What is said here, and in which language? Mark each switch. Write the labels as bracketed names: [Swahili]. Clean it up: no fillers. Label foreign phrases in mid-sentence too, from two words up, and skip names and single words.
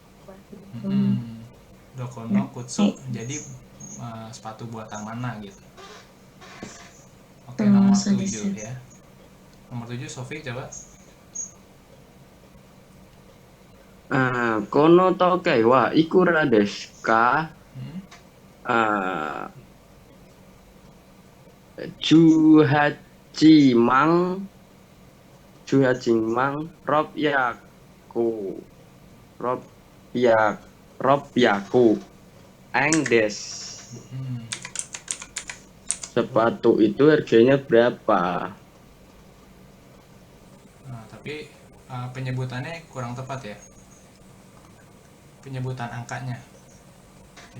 [Japanese] どこの靴. [Indonesian] Jadi sepatu buatan mana gitu. Oke, nomor 7 ya. Nomor 7 Sofi coba. [Japanese] この時計はいくらですか? 18万18万六百円です. [Indonesian] Sepatu itu harganya berapa? Nah, tapi penyebutannya kurang tepat ya. Penyebutan angkanya. Jadi,